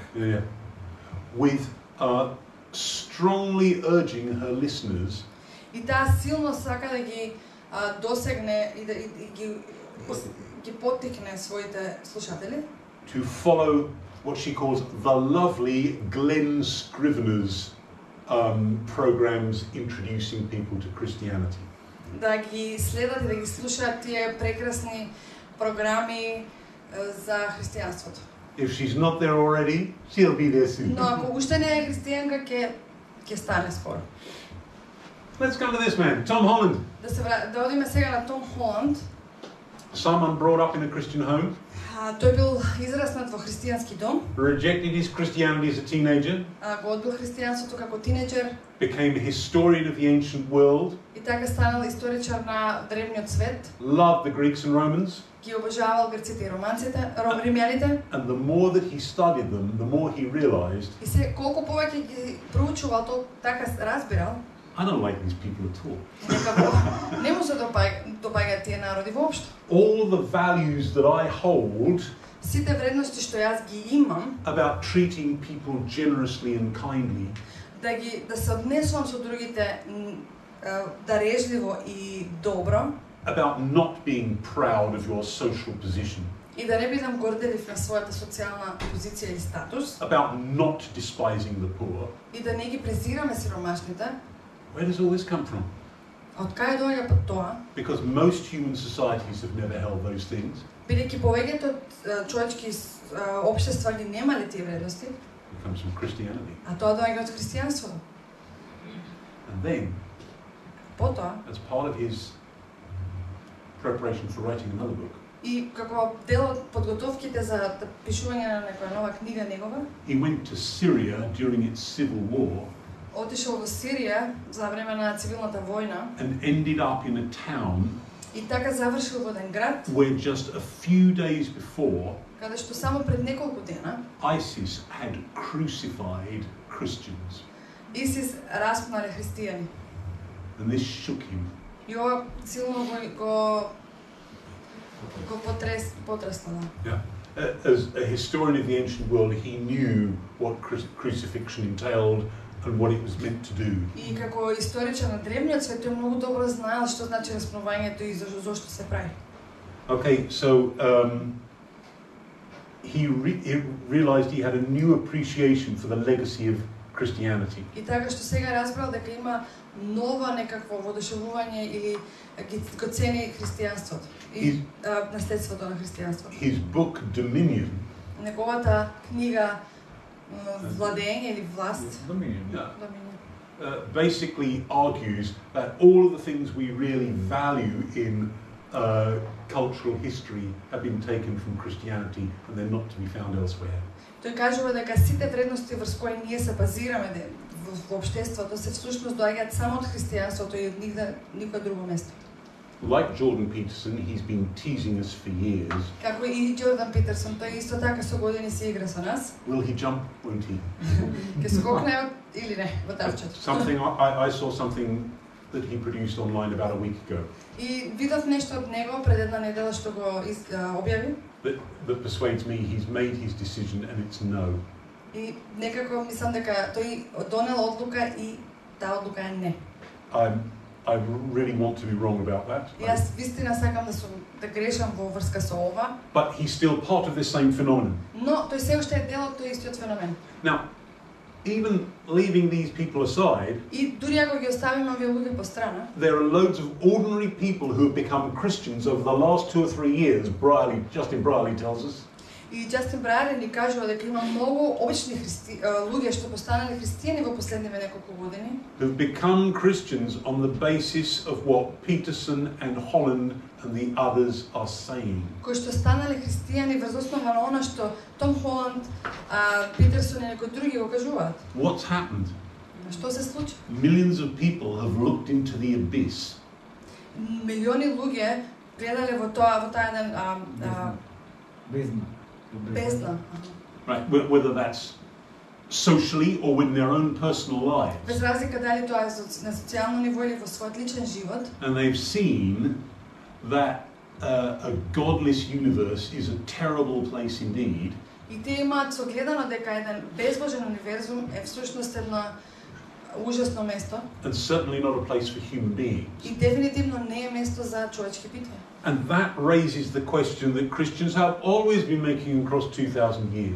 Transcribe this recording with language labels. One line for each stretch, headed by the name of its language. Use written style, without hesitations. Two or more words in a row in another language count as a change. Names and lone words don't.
English: yeah, with strongly urging her listeners
Macedonian: и таа силно сака да ги досегне и да ги поттикне своите слушатели
English: to follow what she calls the lovely Glenn Scrivener's programs introducing people to Christianity.
Macedonian: Да ги следат и да ги слушаат тие прекрасни програми за христијанството.
English: If she's not there already, she'll be there soon.
Macedonian: Но ако уште не е христијанка, ќе стане скоро.
English: Let's come to this man, Tom Holland.
Macedonian: Да одиме сега на Том Холанд.
English: Someone brought up in a Christian home.
Macedonian: Тој бил израснат во христијански дом.
English: Rejected his Christianity as a teenager.
Macedonian: Го одбил христијанството како тинеџер.
English: Became a historian of the ancient world.
Macedonian: И така станал историчар на древниот свет.
English: Loved the Greeks and Romans.
Macedonian: Ги обожавал грците и римјаните.
English: And the more that he studied them, the more he realized.
Macedonian: И се колку повеќе ги проучувал, тоа така разбирал.
English: I don't like these people at all.
Macedonian: Не му се допаѓаат тие народи воопшто.
English: All the values that I hold
Macedonian: Сите вредности што јас ги имам,
English: about treating people generously and kindly,
Macedonian: да се однесувам со другите дарежливо и добро,
English: about not being proud of your social position,
Macedonian: и да не бидам горделив на својата социјална позиција или статус,
English: about not despising the poor.
Macedonian: и да не ги презираме сиромашните.
English: Where does all this come from?
Macedonian: Од кај доаѓа па тоа?
English: Because most human societies have never held those things.
Macedonian: Бидејќи повеќето човечки општества ги немале тие вредности.
English: It comes from Christianity.
Macedonian: А тоа доаѓа од христијанството.
English: And then,
Macedonian: Потоа,
English: as part of his preparation for writing another book,
Macedonian: и како дел од подготовките за пишување на некоја нова книга негова,
English: he went to Syria during its civil war.
Macedonian: Отишол во Сирија за време на цивилната војна.
English: And ended up in a town
Macedonian: И така завршил во еден град,
English: where just a few days before
Macedonian: каде што само пред неколку дена
English: ISIS had crucified Christians.
Macedonian: ИСИС распнале христијани.
English: And this shook him.
Macedonian: И ова силно го потресна.
English: Yeah. As a historian of the ancient world, he knew what crucifixion entailed and what it was meant to do.
Macedonian: И како историчар на древниот свет, тој многу добро знаел што значи распнувањето и зошто се прави.
English: Okay, so he realized he had a new appreciation for the legacy of Christianity.
Macedonian: И така што сега разбрал дека има нова некакво воодушевување или го цени христијанството и наследството на христијанството.
English: His book Dominion,
Macedonian: неговата книга Владење или власт,
English: basically argues that all of the things we really value in cultural history have been taken from Christianity and they're not to be found elsewhere.
Macedonian: Тој кажува дека сите вредности врз кои ние се базираме во општеството се всушност доаѓаат само од христијанството и од никое друго место.
English: Like Jordan Peterson, he's been teasing us for years.
Macedonian: Како и Џордан Питерсон, тој исто така со години се игра со нас.
English: Will he jump? Won't he?
Macedonian: Ќе скокне или не во тавчето.
English: Something I saw something that he produced online about a week ago.
Macedonian: И видов нешто од него пред една недела што го објави.
English: That persuades me he's made his decision and it's no.
Macedonian: И некако мислам дека тој донел одлука и таа одлука е не.
English: I really want to be wrong about that.
Macedonian: Јас вистина сакам да грешам во врска со ова.
English: But he's still part of this same phenomenon.
Macedonian: Но тој се уште е дел од тој истиот феномен.
English: Now, even leaving these people aside,
Macedonian: и дури ако ги оставиме овие луѓе по страна,
English: there are loads of ordinary people who have become Christians over the last 2 or 3 years. Justin Brierley tells us.
Macedonian: И Justin Brierley ни кажува дека има многу обични луѓе што постанале христијани во последниве неколку години.
English: Who've become Christians on the basis of what Peterson and Holland and the others are saying.
Macedonian: Кои што станале христијани врз основа на она што Том Холанд, Питерсон и некои други го кажуваат.
English: What's happened?
Macedonian: Што се случи?
English: Millions of people have looked into the abyss.
Macedonian: Милиони луѓе гледале во таа еден бездна.
English: Right, whether that's socially or within their own personal lives.
Macedonian: Без разлика дали тоа е на социјално ниво или во својот личен живот.
English: And they've seen that a godless universe is a terrible place indeed.
Macedonian: И те имаат согледано дека еден безбожен универзум е всушност едно ужасно место.
English: And certainly not a place for human beings.
Macedonian: И дефинитивно не е место за човечки битви.
English: And that raises the question that Christians have always been making across 2000 years.